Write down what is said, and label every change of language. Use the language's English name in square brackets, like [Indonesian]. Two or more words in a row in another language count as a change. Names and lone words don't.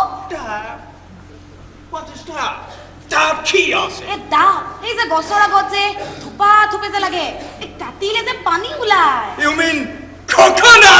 [English] What is that? [Hindi] टैप किया से. [Assamese] ডাব এই যে গছৰ আগত যে থোপা থোপে যে লাগে কাটিলে যে পানী ওলায় [English] You mean coconut?